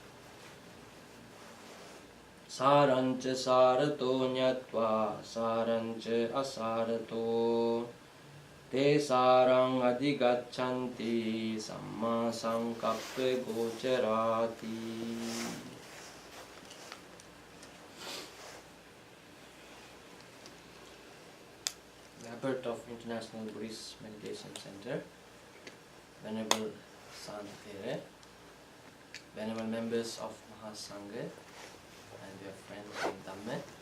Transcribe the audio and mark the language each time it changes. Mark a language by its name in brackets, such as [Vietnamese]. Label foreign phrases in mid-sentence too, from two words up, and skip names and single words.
[Pali] Sarancha Sarato Nyatva Sarancha Asarato Te Sarang Adhigachanti Samma Sankappa Gocharati. [English] Abbot of International Buddhist Meditation Center, Venerable Santere, Venerable members of Mahasangha, and your friends in Dhamma.